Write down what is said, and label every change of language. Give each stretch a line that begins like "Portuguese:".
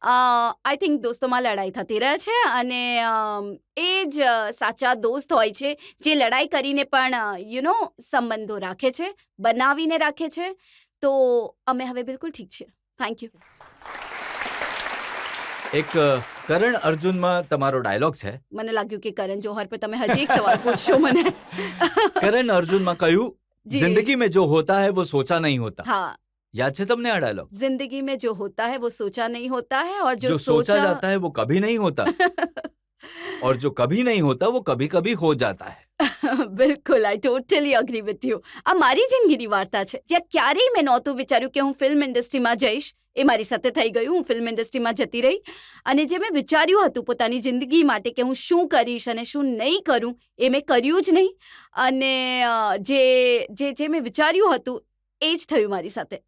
English: I think
Gujarati: દોસ્તોમાં લડાઈ થતી રહે છે અને એ જ સાચા દોસ્ત હોય છે જે લડાઈ કરીને પણ સંબંધો રાખે છે, બનાવીને રાખે છે. તો અમે હવે બિલકુલ ઠીક છીએ.
English: Thank you.
Gujarati: એક કરણ અર્જુનમાં તમારો ડાયલોગ છે. મને લાગ્યું કે કરણ જોહર પર તમે હજી એક સવાલ પૂછશો મને. કરણ અર્જુનમાં કહ્યું, જી.
Hindi: जिंदगी में जो होता है वो सोचा नहीं होता. हाँ,
Gujarati: याद છે તમને આ ડાયલોગ?
Hindi: जिंदगी में जो होता है वो सोचा नहीं होता है और जो सोचा जाता है वो कभी नहीं होता और जो कभी नहीं होता वो कभी कभी हो जाता है.
English: બિલકુલ, I totally agree with you.
Gujarati: આ મારી જિંદગીની વાર્તા છે જ્યાં ક્યારેય મેં નહોતું વિચાર્યું કે હું ફિલ્મ ઇન્ડસ્ટ્રીમાં જઈશ. એ મારી સાથે થઈ ગયું. હું ફિલ્મ ઇન્ડસ્ટ્રીમાં જતી રહી અને જે મેં વિચાર્યું હતું પોતાની જિંદગી માટે કે હું શું કરીશ અને શું નહીં કરું, એ મેં કર્યું જ નહીં. અને જે મેં વિચાર્યું હતું એ જ થયું મારી સાથે.